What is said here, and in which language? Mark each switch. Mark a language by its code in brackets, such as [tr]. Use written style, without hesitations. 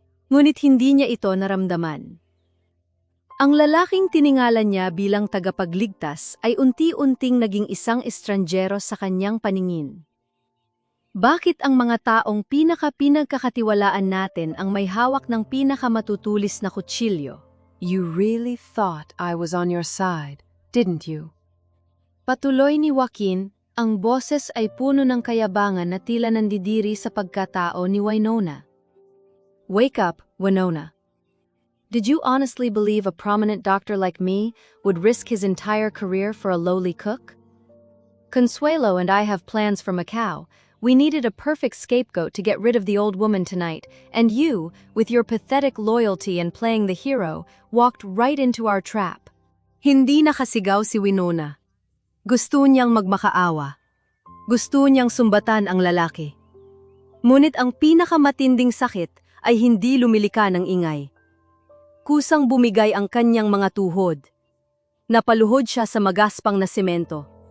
[tl] Ngunit hindi niya ito naramdaman. Ang lalaking tiningalan niya bilang tagapagligtas ay unti-unting naging isang estranjero sa kanyang paningin. Bakit ang mga taong pinagkakatiwalaan natin ang may hawak ng pinakamatutulis na kutsilyo? [en] You really thought I was on your side, didn't you? [tl] Patuloy ni Joaquin, ang boses ay puno ng kayabangan na tila nandidiri sa pagkatao ni Winona. [en] "Wake up, Winona. Did you honestly believe a prominent doctor like me would risk his entire career for a lowly cook? Consuelo and I have plans for Macau. We needed a perfect scapegoat to get rid of the old woman tonight, and you, with your pathetic loyalty and playing the hero, walked right into our trap." [tl] Hindi nakasigaw si Winona. Gusto niyang magmakaawa. Gusto niyang sumbatan ang lalaki. Ngunit ang pinakamatinding sakit ay hindi lumilika ng ingay. Kusang bumigay ang kanyang mga tuhod. Napaluhod siya sa magaspang na semento.